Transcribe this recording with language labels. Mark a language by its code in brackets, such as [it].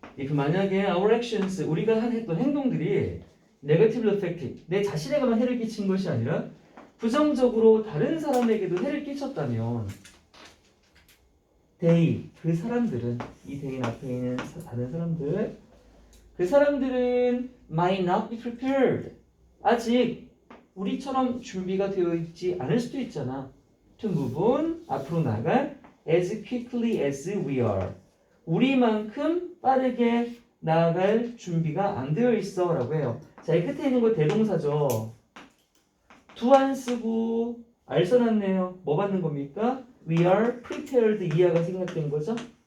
[ko] 만약에 [en] our actions, [ko] 우리가 했던 행동들이 [en] negative effect, [ko] 내 자신에게만 해를 끼친 것이 아니라 부정적으로 다른 사람에게도 해를 끼쳤다면 they, 그 사람들은, 이 they 앞에 있는 다른 사람들, 그 사람들은 [en] might not be prepared. [ko] 아직 우리처럼 준비가 되어 있지 않을 수도 있잖아. [en] to move on, [ko] 앞으로 나갈 [en] as quickly as we are. [ko] 우리만큼 빠르게 나아갈 준비가 안 되어 있어 라고 해요. 자, 이 끝에 있는 거 대동사죠. do 안 쓰고 알 써놨네요. 뭐 받는 겁니까? [en] We are prepared [ko] 이하가 생략된 거죠.